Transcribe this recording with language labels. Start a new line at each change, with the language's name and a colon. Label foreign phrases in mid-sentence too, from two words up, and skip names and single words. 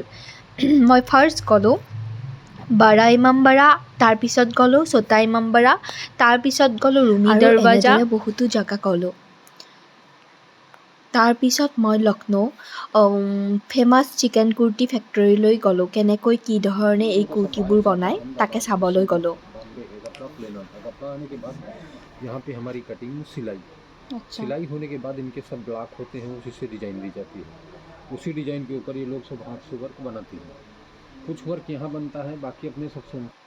Assamese: মই ফাৰ্ষ্ট গ'লোঁ বাৰা ইমামবাড়া, তাৰপিছত গ'লোঁ ছোটা ইমামবাড়া, তাৰপিছত গ'লোঁ ৰুমি দৰৱাজা, বহুতো জেগা গ'লোঁ। তাৰপিছত মই লক্ষ্ণৌ ফেমাছ চিকেন কুৰ্তি ফেক্টৰীলৈ গ'লোঁ। কেনেকৈ কি ধৰণে এই কুৰ্তিবোৰ বনায় তাকে চাবলৈ গ'লোঁ।
Hindi: यहाँ पे हमारी कटिंग सिलाई, सिलाई होने के बाद इनके सब ब्लॉक होते हैं, उसी से डिजाइन दी जाती है। उसी डिजाइन के ऊपर ये लोग सब हाथ से वर्क बनाती हैं। कुछ वर्क यहाँ बनता है, बाकी अपने सबसे